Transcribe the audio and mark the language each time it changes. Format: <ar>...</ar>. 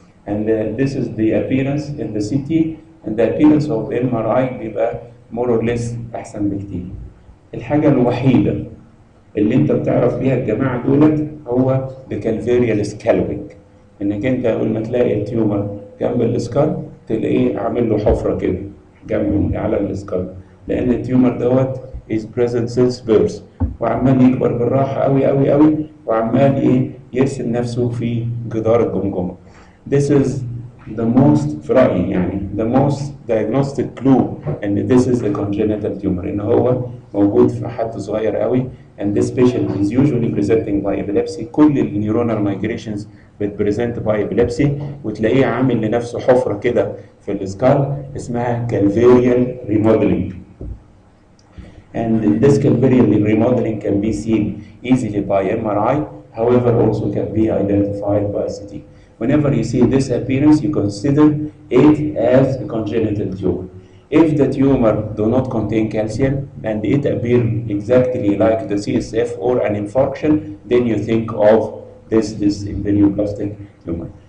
<en>and this is the appearance in the CT and the appearance of MRI بيبقى more or less</en> <ar>أحسن بكتير. الحاجة الوحيدة اللي انت بتعرف بيها الجماعة دولت هو الكالفيريال سكالوينج، انك انت اول ما تلاقي التيومر جنب الاسكال تلاقيه عامل له حفرة كده جنب على الاسكال، لان التيومر دوت</ar> <en>is present since birth</en> <ar>وعمال يكبر بالراحة قوي قوي قوي وعمال ايه يرسم نفسه في جدار الجمجمة.</ar> <en>This is the most</en> <ar>في رأيي يعني</ar> <en>the most diagnostic clue and this is a congenital tumor،</en> <ar>ان هو موجود في حد صغير قوي</ar> <en>and this patient is usually presenting by epilepsy.</en> <ar>كل النيورونال migrations بتبريزنت</ar> <en>by epilepsy،</en> <ar>وتلاقيه عامل لنفسه حفرة كده في السكال اسمها calvarial remodeling.</ar> <en>And this calvarial remodeling can be seen easily by MRI, however also can be identified by CT. Whenever you see this appearance, you consider it as a congenital tumor. If the tumor do not contain calcium and it appears exactly like the CSF or an infarction, then you think of this embryoplastic tumor.</en>